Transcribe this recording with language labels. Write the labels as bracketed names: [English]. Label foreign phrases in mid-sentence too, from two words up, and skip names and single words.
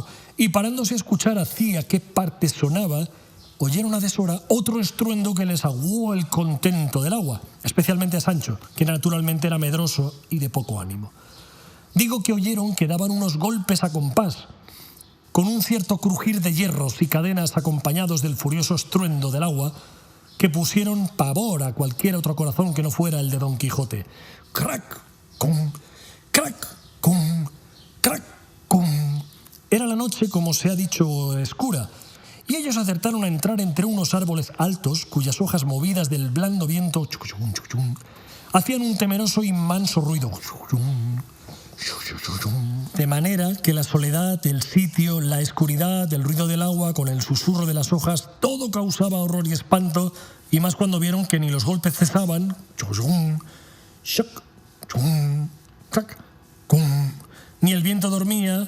[Spanish] Y parándose a escuchar hacia qué parte sonaba, oyeron a deshora otro estruendo que les aguó el contento del agua, especialmente a Sancho, que naturalmente era medroso y de poco ánimo. Digo que oyeron que daban unos golpes a compás, con un cierto crujir de hierros y cadenas acompañados del furioso estruendo del agua, que pusieron pavor a cualquier otro corazón que no fuera el de Don Quijote. ¡Crac! ¡Cum! ¡Crac! ¡Cum! ¡Crac! ¡Cum! Era la noche, como se ha dicho, oscura, y ellos acertaron a entrar entre unos árboles altos, cuyas hojas movidas del blando viento hacían un temeroso y manso ruido. De manera que la soledad, el sitio, la oscuridad, el ruido del agua con el susurro de las hojas, todo causaba horror y espanto, y más cuando vieron que ni los golpes cesaban, ni el viento dormía.